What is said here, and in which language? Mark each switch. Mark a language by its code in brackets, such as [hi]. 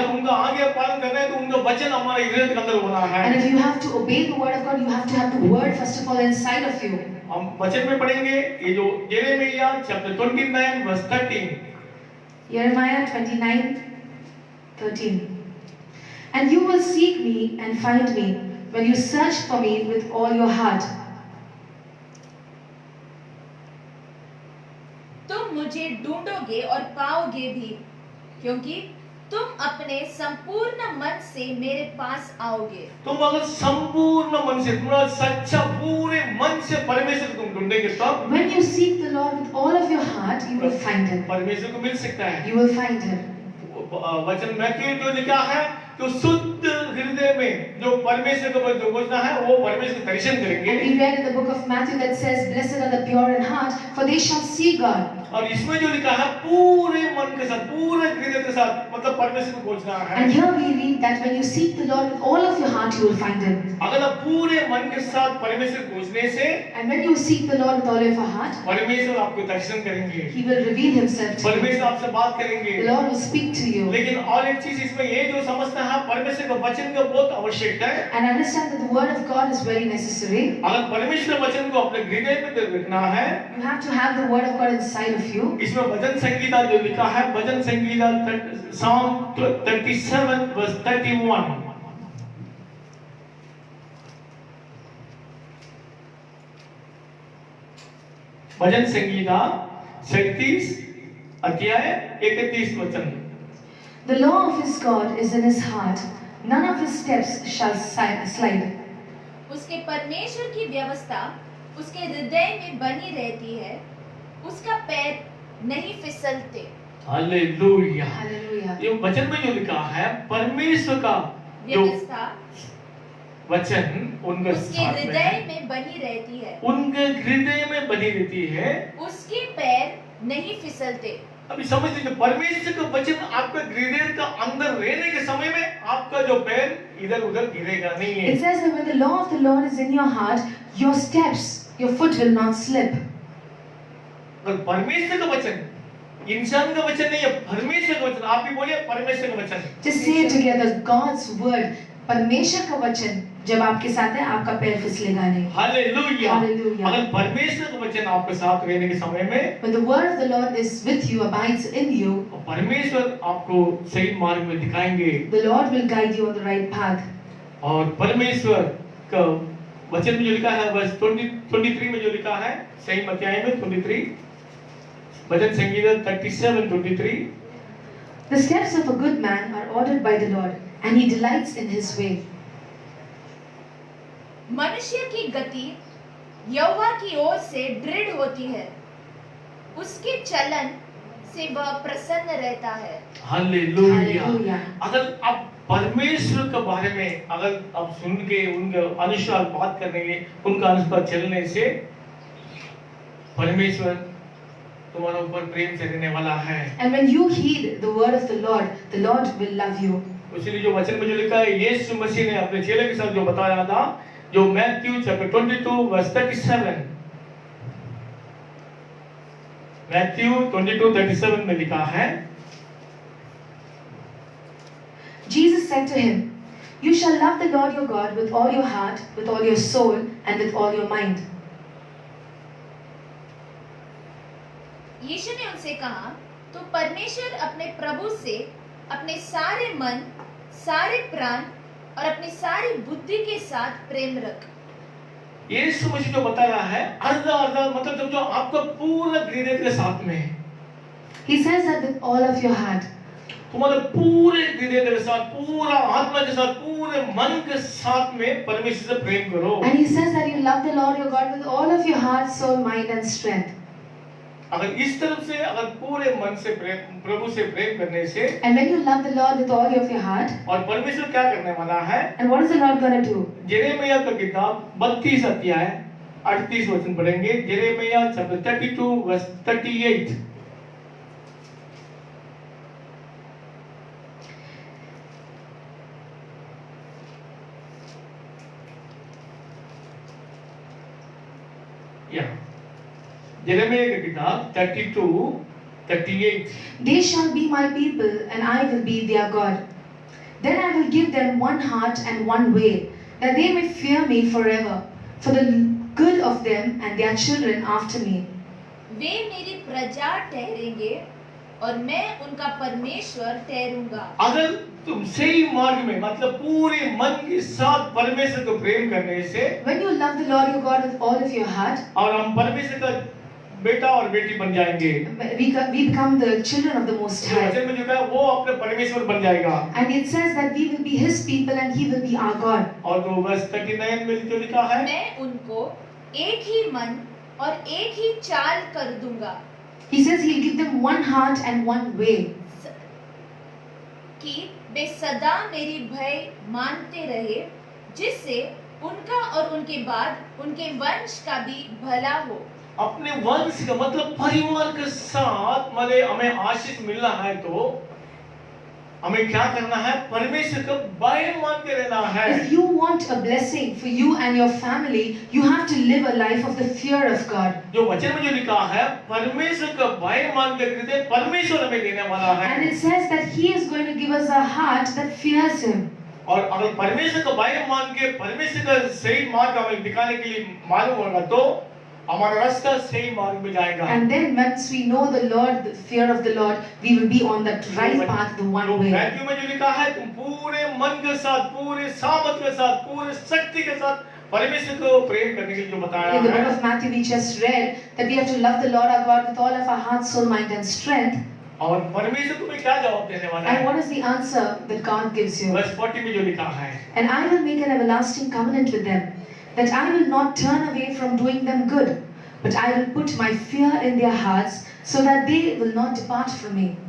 [hi] उनका आज्ञा पालन करना है तो उनका वचन हमारे हृदय के अंदर होना है। [en] And if you have to obey the word of God, you have to have the word first of all inside of you. [hi] हम वचन में पढ़ेंगे ये जो यिर्मयाह chapter 29 verse 13। [en] Jeremiah 29:13. And you will seek me and find me when you search for me with all your heart. [hi] तुम मुझे ढूंढोगे और पाओगे भी, क्योंकि तुम अपने संपूर्ण मन से मेरे पास आओगे। तुम अगर संपूर्ण मन से, पूरा सच्चा पूरे मन से परमेश्वर को तुम ढूंढेंगे तब [en] When you seek the Lord with all of your heart, you will find Him. [hi] परमेश्वर को मिल सकता है। [en] You will find Him. [hi] वचन में जो लिखा है, जो शुद्ध हृदय में जो परमेश्वर को जो खोजना है, वो परमेश्वर का दर्शन [en] And [hi] करेंगे। [en] we read in the book of Matthew that says, "Blessed are the pure in heart, for they shall see God." [hi] और इसमें जो लिखा है पूरे मन के साथ, पूरे हृदय के साथ, मतलब परमेश्वर को खोजना है। [en] And here we read that when you seek the Lord with all of your heart, you will find Him. [hi] अगर आप पूरे मन के साथ परमेश्वर को खोजने से [en] And when you seek the Lord with all of your heart, [hi] परमेश्वर आपको दर्शन करेंगे, [en] He will reveal Himself to you. [hi] परमेश्वर आपसे बात करेंगे। [en] The Lord will speak to you. [hi] लेकिन और एक चीज इसमें ये जो समझना है, परमेश्वर का वचन का बहुत आवश्यक है। [en] And understand that the word of God is very necessary. [hi] अगर परमेश्वर वचन को अपने हृदय में रखना है, [en] You have to have the word of God inside of you. [hi] इसमें भजन संगीता जो लिखा है, भजन संगीता [en] Psalm 37 verse 31। [hi] भजन संगीता 37 अध्याय 31 वचन। [en] The law of his God is in his heart. None of his steps shall slide. [hi] उसके परमेश्वर की व्यवस्था उसके हृदय में बनी रहती है, उसका पैर नहीं फिसलते। हालेलुया। [en] Hallelujah. [hi] ये वचन में जो लिखा है, परमेश्वर का जो व्यवस्था वचन उनके उसके साथ में हृदय है, में बनी रहती है, उनके हृदय में बनी रहती है। उसके पैर नहीं फिसलते। अभी समझ लीजिए, परमेश्वर का वचन आपके हृदय का अंदर रहने के समय में आपका जो पैर इधर उधर गिरेगा नहीं है। [en] It says that when the law of the Lord is in your heart, your steps, your foot will not slip. [hi] अगर परमेश्वर का वचन, इंसान का वचन नहीं है, परमेश्वर का वचन, आप भी बोलिए परमेश्वर का वचन। [en] Just say it together, God's word. [hi] परमेश्वर का वचन जब आपके साथ है, आपका पैर फिसलेगा नहीं. हालेलुया। [en] Hallelujah. [hi] अगर परमेश्वर का वचन आपके साथ रहने के समय में, [en] When the word of the Lord is with you, abides in you, [hi] परमेश्वर आपको सही मार्ग में दिखाएंगे। [en] the Lord will guide you on the right path. [hi] और परमेश्वर का वचन में जो लिखा है, वर्ष 23 में जो लिखा है, सही अध्याय में 23, भजन Sangeeta 37:23। [en] The steps of a good man are ordered by the Lord, and he delights in his way. [hi] मनुष्य की गति यहोवा की ओर से दृढ़ होती है, उसके चलन से वह प्रसन्न रहता है। हालेलुया। [en] Hallelujah. [hi] अगर आप परमेश्वर के बारे में अगर आप सुन के उनके अनुसार बात करेंगे, उनका अनुसार चलने से परमेश्वर तुम्हारे ऊपर प्रेम से रहने वाला है। [en] And when you heed the word of the Lord will love you. [hi] इसलिए जो वचन में जो लिखा है, यीशु मसीह ने अपने चेले के साथ जो बताया था, जो मैथ्यू चैप्टर 22 वर्स 37, मैथ्यू 22:37 में लिखा है, [en] Jesus said to him, "You shall love the Lord your God with all your heart, with all your soul, and with all your mind." [hi] यीशु ने उनसे कहा, तू परमेश्वर अपने प्रभु से अपने सारे मन, सारे प्राण और अपनी सारी बुद्धि के साथ प्रेम रख। यीशु मसीह जो बता रहा है, अर्धा अर्धा मतलब जो आपका पूरा हृदय के साथ में है। [en] He says that with all of your heart. [hi] तुम्हारे पूरे हृदय के साथ, पूरा आत्मा के साथ, पूरे मन के साथ में परमेश्वर से प्रेम करो। [en] And he says that you love the Lord your God with all of your heart, soul, mind and strength. [hi] अगर इस तरफ से, अगर पूरे मन से प्रेम, प्रभु से प्रेम करने से, [en] And when you love the Lord with all of your heart, [hi] और परमेश्वर क्या करने वाला है? [en] and what is the Lord going to do? [hi] यिर्मयाह का किताब 32 अध्याय 38 वचन पढ़ेंगे। यिर्मयाह चैप्टर 32 वर्स 38। या यिर्मयाह का किताब 32:38। [en] They shall be my people, and I will be their God. Then I will give them one heart and one way, that they may fear me forever, for the good of them and their children after me. [hi] वे मेरी प्रजा ठहरेंगे और मैं उनका परमेश्वर ठहरूंगा। अगर तुम सही मार्ग में, मतलब पूरे मन के साथ परमेश्वर को प्रेम करने से, [en] When you love the Lord your God with all of your heart, और हम परमेश्वर का बेटा और बेटी बन जाएंगे, we become the children of the Most [hi] जो [en] High. [hi] वचन में जो कहा वो अपने परमेश्वर बन जाएगा। [en] And it says that we will be His people and He will be our God. [hi] और वो वर्ष 39 में जो लिखा है, मैं उनको एक ही मन और एक ही चाल कर दूंगा [en] He says He'll give them one heart and one way, [hi] कि वे सदा मेरी भय मानते रहे, जिससे उनका और उनके बाद उनके वंश का भी भला हो। अपने वंश का मतलब परिवार के साथ मतलब हमें आशीष मिलना है तो हमें क्या करना है? परमेश्वर का भय मान के रहना है। [en] If you want a blessing for you and your family, you have to live a life of the fear of God. [hi] जो वचन में जो लिखा है, परमेश्वर का भय मान के रहते, परमेश्वर हमें देने वाला है। [en] And it says that He is going to give us a heart that fears Him. [hi] और अगर परमेश्वर का भय मान के परमेश्वर का सही मार्ग हमें दिखाने के लिए मालूम होगा तो हमारा रास्ता सही मार्ग में जाएगा। [en] And then once we know the Lord, the fear of the Lord, we will be on that right path, the one way. [hi] Matthew में जो लिखा है, तुम पूरे मन के साथ, पूरे सामर्थ के साथ, पूरे शक्ति के साथ परमेश्वर को प्रेम करने के लिए जो बताया [en] In the book [hi] है, [en] of Matthew we just read that we have to love the Lord our God with all of our heart, soul, mind and strength. [hi] और परमेश्वर तुम्हें क्या जवाब देने वाला [en] And [hi] है? [en] what is the answer that God gives you? [hi] वर्ष 40 में जो लिखा है, [en] And I will make an everlasting covenant with them, that I will not turn away from doing them good, but I will put my fear in their hearts, so that they will not depart from me.